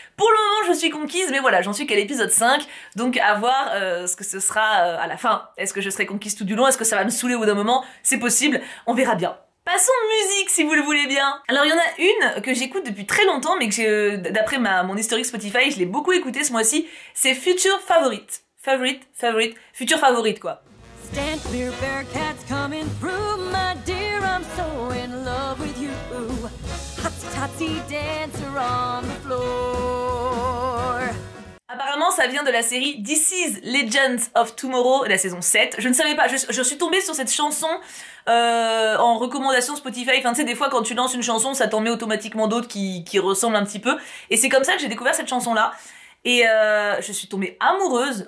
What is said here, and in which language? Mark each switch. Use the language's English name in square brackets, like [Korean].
[French] Pour le moment, je suis conquise, mais voilà, j'en suis qu'à l'épisode 5, donc à voir ce que ce sera à la fin. Est-ce que je serai conquise tout du long, est-ce que ça va me saouler au bout d'un moment? C'est possible, on verra bien. Passons musique si vous le voulez bien. Alors il y en a une que j'écoute depuis très longtemps mais que d'après mon historique Spotify, je l'ai beaucoup écouté ce mois-ci, c'est Future Favorite. Future Favorite quoi. [English] Stand clear, Bearcats coming through, my dear, I'm so in love with you. Hotsy dancer on the floor. [French] Apparemment, ça vient de la série This is Legends of Tomorrow, la saison 7. Je ne savais pas, je suis tombée sur cette chanson en recommandation Spotify. Enfin, tu sais, des fois, quand tu lances une chanson, ça t'en met automatiquement d'autres qui ressemblent un petit peu. Et c'est comme ça que j'ai découvert cette chanson-là. Et je suis tombée amoureuse.